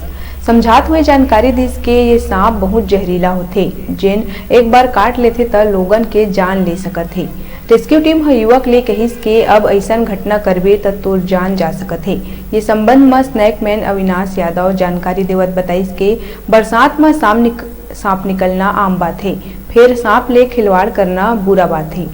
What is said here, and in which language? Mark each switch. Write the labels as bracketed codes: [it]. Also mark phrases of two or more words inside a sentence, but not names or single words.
[hne] समझात हुए जानकारी दिस के ये सांप बहुत जहरीला होते, जिन एक बार काट लेते त लोगन के जान ले सकत है। रेस्क्यू टीम ह युवक ले कहिस के अब ऐसा घटना करबे त तोर जान जा सकत है। ये संबंध में [en] snake man [hne] अविनाश यादव जानकारी देवत बताइस के बरसात में सांप निकलना आम बात है, फिर सांप ले खिलवाड़ करना बुरा बात है।